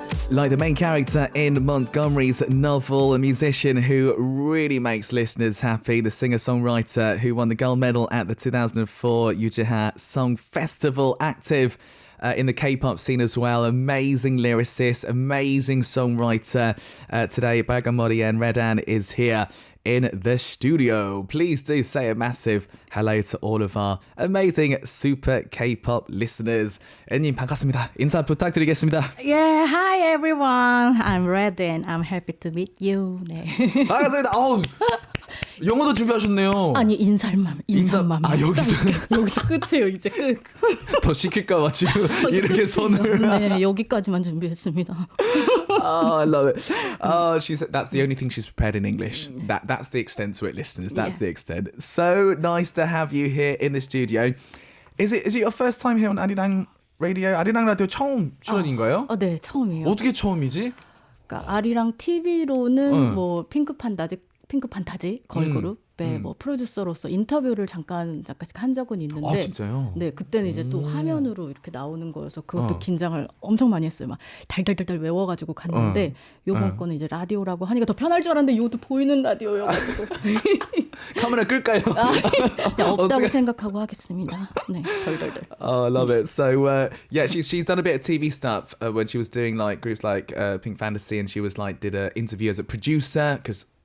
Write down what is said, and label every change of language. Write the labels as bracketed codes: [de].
[en] Like the main character in Montgomery's novel, a musician who really makes listeners happy, the singer-songwriter who won the gold medal at the 2004 Yujiha Song Festival, active in the K-pop scene as well. Amazing lyricist, amazing songwriter. Today, 빨간머리앤 Redan is here in the studio. Please do say a massive hello to all of our amazing super K-pop listeners. [ko] 애님 반갑습니다. 인사 부탁드리겠습니다. [en] Yeah, hi everyone. I'm Redan. I'm happy to meet you. 네. [ko] 반갑습니다. 영어도 준비하셨네요. 아니 인사만. 아 여기서 끝이에요. 이제 끝. 더 시킬까 봐 지금 이렇게 손을. 네, 여기까지만 준비했습니다. [en] Oh, I love it. Oh, that's the only thing she's prepared in English. That's the extent to it, listeners. That's the extent. So nice to have you here in the studio. Is it your first time here on Arirang Radio? [ko] 아리랑 라디오 처음 출연인가요? 네, 처음이에요. 어떻게 처음이지? 그러니까 아리랑 TV로는 뭐 핑크 판타지 걸그룹의 뭐 프로듀서로서 인터뷰를 잠깐씩 한 적은 있는데. 아, 진짜요? 네, 그때는 이제 또 화면으로 이렇게 나오는 거여서 그것도 긴장을 엄청 많이 했어요. 막 달달달달 외워가지고 갔는데 요번 거는 이제 라디오라고 하니까 더 편할 줄 알았는데 이것도 보이는 라디오여가지고. 카메라 끌까요? 네, 없다고 생각하고 하겠습니다. 네, 덜덜덜. [en] Oh, I love it. So yeah, she's done a bit of TV stuff when she was doing like groups like Pink Fantasy, and she was like did an interview as a producer because.